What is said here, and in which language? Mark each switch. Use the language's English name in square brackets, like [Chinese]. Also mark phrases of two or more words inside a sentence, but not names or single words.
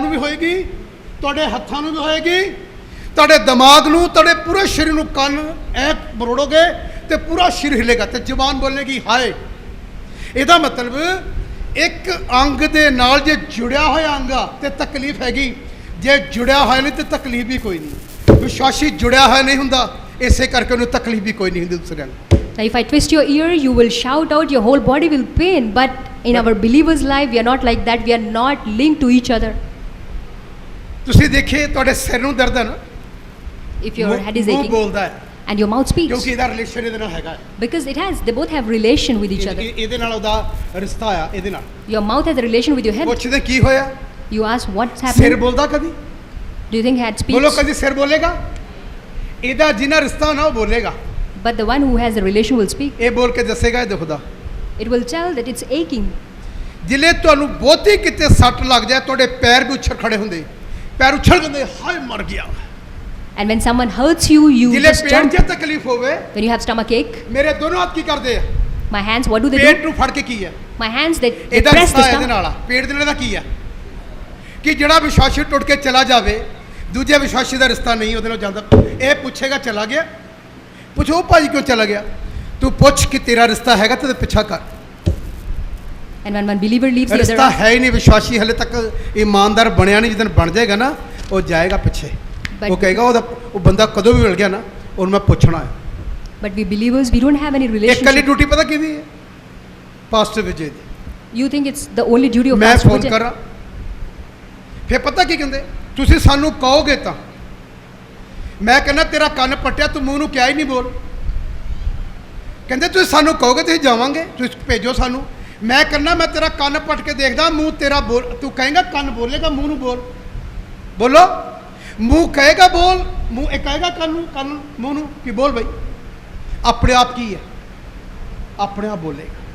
[Punjabi] ਵੀ ਹੋਏਗੀ ਤੁਹਾਡੇ ਹੱਥਾਂ ਨੂੰ ਵੀ ਹੋਏਗੀ ਤੁਹਾਡੇ ਦਿਮਾਗ ਨੂੰ ਤੁਹਾਡੇ ਪੂਰੇ ਸਰੀਰ ਨੂੰ ਕੰਨ ਐ ਮਰੋੜੋਗੇ ਤੇ ਪੂਰਾ ਸਰੀਰ ਹਿਲੇਗਾ ਤੇ ਜ਼ੁਬਾਨ ਬੋਲੇਗੀ ਹਾਏ ਇਹਦਾ ਮਤਲਬ ਇੱਕ ਅੰਗ ਦੇ ਨਾਲ ਜੇ ਜੁੜਿਆ ਹੋਇਆ ਅੰਗ ਆ ਤੇ ਤਕਲੀਫ ਹੈਗੀ ਜੇ ਜੁੜਿਆ ਹੋਇਆ ਨਹੀਂ ਤੇ ਤਕਲੀਫ ਵੀ ਕੋਈ ਨਹੀਂ ਵਿਸ਼ਵਾਸੀ ਜੁੜਿਆ ਹੋਇਆ ਨਹੀਂ ਹੁੰਦਾ ਇਸੇ ਕਰਕੇ ਉਹਨੂੰ ਤਕਲੀਫ ਵੀ ਕੋਈ ਨਹੀਂ ਹੁੰਦੀ ਦੂਸਰਿਆਂ ਨੂੰ [English] Now, if I twist your ear, you will shout out, your whole body will pain. But in our believers' life, we are not like that. We are not linked to each other. [Punjabi] ਤੁਸੀਂ ਦੇਖੇ ਤੁਹਾਡੇ ਸਿਰ ਨੂੰ ਦਰਦ ਹੈ ਨਾ [English] If your head is [Punjabi] ਮੂੰਹ [English] aching [Punjabi] ਬੋਲਦਾ ਹੈ [English] and your mouth speaks, [Punjabi] ਕਿਉਂਕਿ ਇਹਦਾ ਰਿਲੇਸ਼ਨ ਇਹਦੇ ਨਾਲ ਹੈਗਾ [English] because it has, they both have relation with each other. [Punjabi] ਇਹਦੇ ਨਾਲ ਉਹਦਾ ਰਿਸ਼ਤਾ ਆ ਇਹਦੇ ਨਾਲ [English] Your mouth has a relation with your head. [Punjabi] ਪੁੱਛਦੇ ਕੀ ਹੋਇਆ [English] You ask what's [Punjabi] ਸਿਰ [English] happening. [Punjabi] ਬੋਲਦਾ ਕਦੀ [English] Do you think head [Punjabi] ਬੋਲੋ [English] speaks? [Punjabi] ਕਦੀ ਸਿਰ ਬੋਲੇਗਾ ਇਹਦਾ ਜਿੰਨਾ ਰਿਸ਼ਤਾ ਨਾ ਉਹ ਬੋਲੇਗਾ [English] But the one who has a relation will speak. [Punjabi] ਇਹ ਬੋਲ ਕੇ ਦੱਸੇਗਾ ਇਹ ਦੁਖਦਾ [English] It will tell that it's aching. [Punjabi] ਜਿਲੇ ਤੁਹਾਨੂੰ ਬਹੁਤੀ ਕਿਤੇ ਸੱਟ ਲੱਗ ਜਾਏ ਤੁਹਾਡੇ ਪੈਰ ਵੀ ਉੱਛਲ ਖੜੇ ਹੁੰਦੇ ਪੈਰ ਉੱਛਲ ਜਾਂਦੇ ਹਾਏ ਮਰ ਗਿਆ [English] And when someone hurts you, you [Punjabi] ਜਿਲੇ [English] just [Punjabi] ਪੇਟ [English] jump. [Punjabi] 'ਚ ਤਕਲੀਫ ਹੋਵੇ [English] When you have stomach ache, [Punjabi] ਮੇਰੇ ਦੋਨੋਂ ਹੱਥ ਕੀ ਕਰਦੇ ਆ [English] my hands, what do they [Punjabi] ਪੇਟ [English] do? [Punjabi] ਨੂੰ ਫੜ ਕੇ ਕੀ ਹੈ [English] My hands, they [Punjabi] ਇਹਦਾ [English] press [Punjabi] ਰਿਸ਼ਤਾ [English] the [Punjabi] ਇਹਦੇ [English] stomach. [Punjabi] ਨਾਲ ਆ ਪੇਟ ਦੇ ਨਾਲ ਦਾ ਕੀ ਆ ਕਿ ਜਿਹੜਾ ਵਿਸ਼ਵਾਸੀ ਟੁੱਟ ਕੇ ਚਲਾ ਜਾਵੇ ਦੂਜੇ ਵਿਸ਼ਵਾਸੀ ਦਾ ਰਿਸ਼ਤਾ ਨਹੀਂ ਉਹਦੇ ਨਾਲ ਜਾਂਦਾ ਇਹ ਪੁੱਛੇਗਾ ਚਲਾ ਗਿਆ ਪੁੱਛੋ ਭਾਜੀ ਕਿਉਂ ਚਲਾ ਗਿਆ ਤੂੰ ਪੁੱਛ ਕਿ ਤੇਰਾ ਰਿਸ਼ਤਾ ਹੈਗਾ ਤੇ ਪਿੱਛਾ ਕਰ [English] And when one believer leaves the other [Punjabi] ਰਿਸ਼ਤਾ [English] one, [Punjabi] ਹੈ ਹੀ ਨਹੀਂ ਵਿਸ਼ਵਾਸੀ ਹਲੇ ਤੱਕ ਇਮਾਨਦਾਰ ਬਣਿਆ ਨਹੀਂ ਜਦੋਂ ਬਣ ਜਾਏਗਾ ਨਾ ਉਹ ਜਾਏਗਾ ਪਿੱਛੇ [English] But- [Punjabi] ਉਹ ਕਹੇਗਾ ਉਹਦਾ ਉਹ ਬੰਦਾ ਕਦੋਂ ਵੀ ਮਿਲ ਗਿਆ ਨਾ ਉਹਨੂੰ ਮੈਂ ਪੁੱਛਣਾ ਹੈ [English] but we believers, we don't have any [Punjabi] ਇਹ ਕੱਲੀ [English] relationship. [Punjabi] ਡਿਊਟੀ ਪਤਾ ਕਿਹਦੀ ਹੈ ਪਾਸਟਰ ਵਿਜੇ ਦੀ [English] You think it's the only duty of [Punjabi] ਮੈਂ [English] pastor [Punjabi] ਫੋਨ [English] Vijay? [Punjabi] ਕਰਾਂ ਫਿਰ ਪਤਾ ਕੀ ਕਹਿੰਦੇ ਤੁਸੀਂ ਸਾਨੂੰ ਕਹੋਗੇ ਤਾਂ ਮੈਂ ਕਹਿੰਦਾ ਤੇਰਾ ਕੰਨ ਪੱਟਿਆ ਤੂੰ ਮੂੰਹ ਨੂੰ ਕਿਹਾ ਹੀ ਨਹੀਂ ਬੋਲ ਕਹਿੰਦੇ ਤੁਸੀਂ ਸਾਨੂੰ ਕਹੋਗੇ ਤੁਸੀਂ ਜਾਵਾਂਗੇ ਤੁਸੀਂ ਭੇਜੋ ਸਾਨੂੰ ਮੈਂ ਕਹਿੰਦਾ ਮੈਂ ਤੇਰਾ ਕੰਨ ਪੱਟ ਕੇ ਦੇਖਦਾ ਮੂੰਹ ਤੇਰਾ ਬੋਲ ਤੂੰ ਕਹੇਗਾ ਕੰਨ ਬੋਲੇਗਾ ਮੂੰਹ ਨੂੰ ਬੋਲ ਬੋਲੋ ਮੂੰਹ ਕਹੇਗਾ ਬੋਲ ਮੂੰਹ ਇਹ ਕਹੇਗਾ ਕੰਨ ਮੂੰਹ ਨੂੰ ਕੀ ਬੋਲ ਬਈ ਆਪਣੇ ਆਪ ਕੀ ਹੈ ਆਪਣੇ ਆਪ ਬੋਲੇਗਾ